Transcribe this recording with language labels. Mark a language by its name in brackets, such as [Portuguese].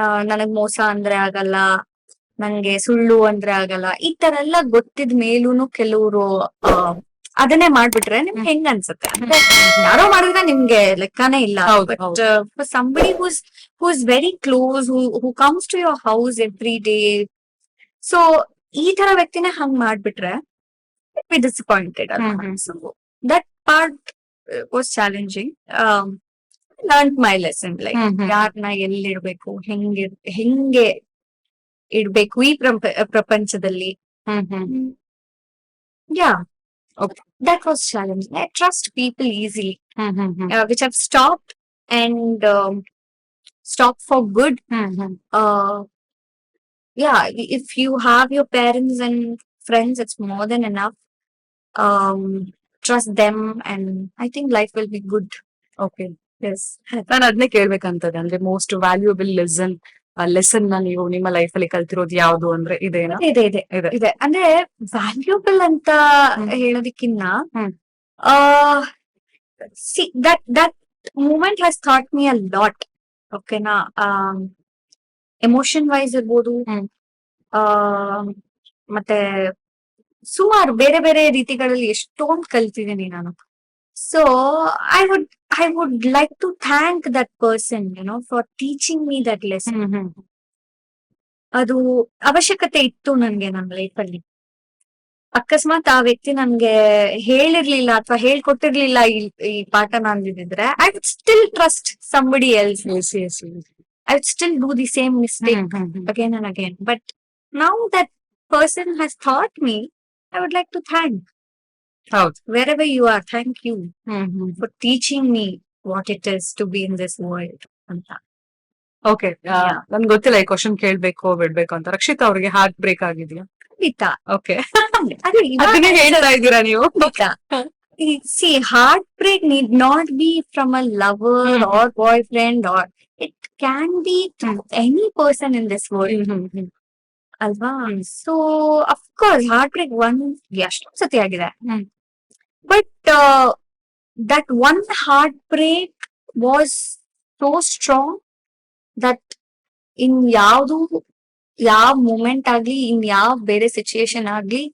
[Kannada] ನನಗ್ ಮೋಸ ಅಂದ್ರೆ ಆಗಲ್ಲ, ನಂಗೆ ಸುಳ್ಳು ಅಂದ್ರೆ ಆಗಲ್ಲ, ಈ ತರ ಎಲ್ಲ ಗೊತ್ತಿದ್ ಮೇಲೂನು ಕೆಲವರು ಅದನ್ನೇ ಮಾಡ್ಬಿಟ್ರೆ ನಿಮ್ಗೆ ಹೆಂಗ್ ಅನ್ಸುತ್ತೆ ಅಂದ್ರೆ, ಯಾರೋ ಮಾಡಿದ್ರೆ ನಿಮ್ಗೆ ಲೆಕ್ಕನೇ ಇಲ್ಲ. ಹೌದು, [English] but [Kannada] ಹೌದು. [English] for somebody who's very close, who comes to your house every day, so [Kannada] ಈ ತರ ವ್ಯಕ್ತಿನೇ ಹಂಗ್ ಮಾಡ್ಬಿಟ್ರೆ [English] be disappointed ಅಲ್ವಾ? Hmm. So that part was challenging. Learned my lesson, like hmm. [Kannada] ಯಾರನ್ನ ಎಲ್ಲಿಡ್ಬೇಕು, ಹೆಂಗೆ ಇಡ್ಬೇಕು ಈ ಪ್ರಪಂಚದಲ್ಲಿ. ಹ್ಮ್ ಹ್ಮ್. [English] Yeah, Okay. that was challenging. I trust people easily, hmm. which I've stopped and stopped for good. Hmm. Yeah, if you have your parents and friends, it's more than enough. um Trust them and I think life will be good. Okay. Yes. [Kannada] ನಾನು ಅದನ್ನೇ ಕೇಳ್ಬೇಕಂತದೆ, ಅಂದ್ರೆ [English] most valuable lesson [Kannada] ನ ನೀವು ನಿಮ್ಮ life ಅಲ್ಲಿ ಕಲ್ತಿರೋದು ಯಾವ್ದು ಅಂದ್ರೆ ಇದೇನಾ? ಇದೆ ಇದೆ ಇದೆ. ಇದೆ ಅಂದ್ರೆ ವ್ಯಾಲ್ಯೂಬಲ್ ಅಂತ ಹ್ಮ್. ಹೇಳೋದಕ್ಕಿನ್ನ ಹ್ಮ್. [English] See that moment has thought me a lot. ಓಕೆನಾ? [Kannada] ಎಮೋಷನ್ ವೈಸ್ ಇರ್ಬೋದು, ಹ್ಮ್. ಆ ಮತ್ತೆ ಸುಮಾರು ಬೇರೆ ಬೇರೆ ರೀತಿಗಳಲ್ಲಿ ಎಷ್ಟೊಂದು ಕಲ್ತಿದ್ದೀನಿ ನಾನು. [English] So I would I would like to thank that person for teaching me that lesson. Hmm. [Kannada] ಅದು ಅವಶ್ಯಕತೆ ಇತ್ತು ನನ್ಗೆ ನನ್ನ ಲೈಫಲ್ಲಿ. ಅಕಸ್ಮಾತ್ ಆ ವ್ಯಕ್ತಿ ನನ್ಗೆ ಹೇಳಿರ್ಲಿಲ್ಲ ಅಥವಾ ಹೇಳ್ಕೊಟ್ಟಿರ್ಲಿಲ್ಲ ಈ ಪಾಠನ ಅಂದಿದ್ರೆ, [English] I would still trust somebody else. Yes, yes, yes. I would still do the same mistake again and again. But now that person has taught me, I would like to thank. [Kannada] ಹೌದು. [English] Wherever you are, thank you hmm. for teaching me what it is to be in this world. [Kannada] ಅಂತ. [English] Okay. Yeah. [Kannada] ನನ್ಗೆ ಗೊತ್ತಿಲ್ಲ ಈ question ಕೇಳ್ಬೇಕು ಬಿಡ್ಬೇಕು ಅಂತ. ರಕ್ಷಿತಾ ಅವ್ರಿಗೆ heart break ಆಗಿದೆಯಾ? ಖಂಡಿತ. ಓಕೆ. ಅದೇ ಇವಾಗ ಅದನ್ನೇ ಹೇಳ್ತಾ ಇದ್ದೀರಾ ನೀವು? [English] ಖಂಡಿತ. See, heartbreak need not be from a lover Hmm. or boyfriend, or it can be from any person in this world. Hmm. [Kannada] ಅಲ್ವಾ? Hmm. So of course heart break ಎಷ್ಟೊಂದ್ ಸತಿ ಆಗಿದೆ. ಹ್ಮ್. [English] but that one heartbreak was so strong that in [Kannada] ಯಾವ moment ಆಗ್ಲಿ, ಇನ್ ಯಾವ ಬೇರೆ situation ಆಗ್ಲಿ,